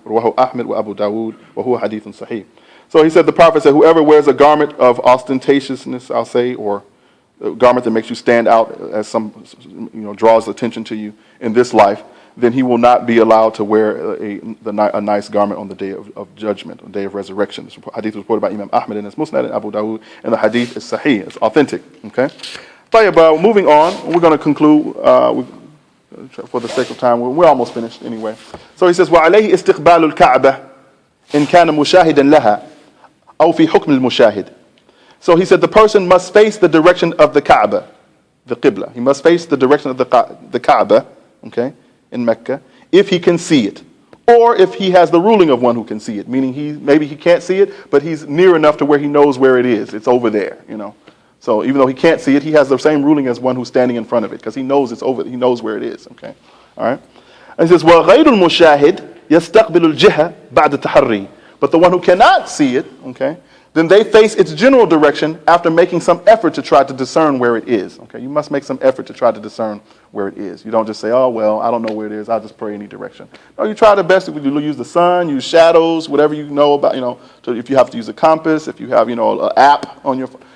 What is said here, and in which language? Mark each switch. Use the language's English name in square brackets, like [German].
[Arabic] Rawahu Ahmed wa Abu Dawood wa huwa hadithun sahih. [English] So he said, the Prophet said, whoever wears a garment of ostentatiousness, I'll say, or a garment that makes you stand out as some, draws attention to you in this life, then he will not be allowed to wear a nice garment on the day of judgment, on the day of resurrection. This hadith was reported by Imam Ahmed in his Musnad and Abu Dawood, and the hadith is sahih, it's authentic. Okay. Moving on, we're going to conclude for the sake of time. We're almost finished anyway. So he says, [Arabic] وَعَلَيْهِ إِسْتِقْبَالُ الْكَعْبَةِ إِنْ كَانَ مُشَاهِدًا لَهَا أو في حكم المشاهد. [English] So he said the person must face the direction of the Kaaba, the Qibla. He must face the direction of the Kaaba, okay, in Mecca, if he can see it, or if he has the ruling of one who can see it, meaning maybe he can't see it, but he's near enough to where he knows where it is. It's over there, So even though he can't see it, he has the same ruling as one who's standing in front of it, because he knows it's over. He knows where it is. Okay, all right. And he says, [Arabic] وَغَيْرُ الْمُشَاهِدِ يَسْتَقْبِلُ الْجِهَةِ بَعْدَ التَّحَرِّي. [English] But the one who cannot see it, okay, then they face its general direction after making some effort to try to discern where it is. Okay, you must make some effort to try to discern where it is. You don't just say, "Oh well, I don't know where it is. I'll just pray any direction." No, you try the best. You use the sun, use shadows, whatever you know about. If you have to use a compass, if you have an app on your phone.